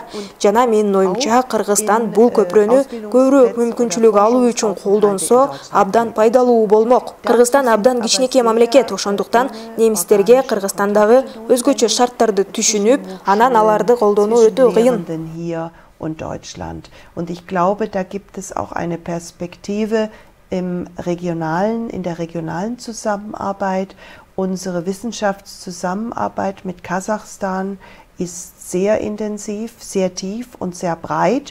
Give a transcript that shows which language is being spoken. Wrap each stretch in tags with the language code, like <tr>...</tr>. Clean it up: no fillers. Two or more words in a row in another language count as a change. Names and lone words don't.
<ky>Жана менин оюмча Кыргызстан бул көпүрөнү көбүрөөк мүмкүнчүлүк алуу үчүн колдонсо абдан пайдалуу болмок. Кыргызстан абдан кичинекей мамлекет, ошондуктан немистерге Кыргызстандагы өзгөчө шарттарды түшүнүп, анан аларды колдонуу өтө кыйын.</ky> <de>Und Deutschland. Und ich glaube, da gibt es auch eine Perspektive in der regionalen Zusammenarbeit. Unsere Wissenschaftszusammenarbeit mit Kasachstan ist sehr intensiv, sehr tief und sehr breit.</de>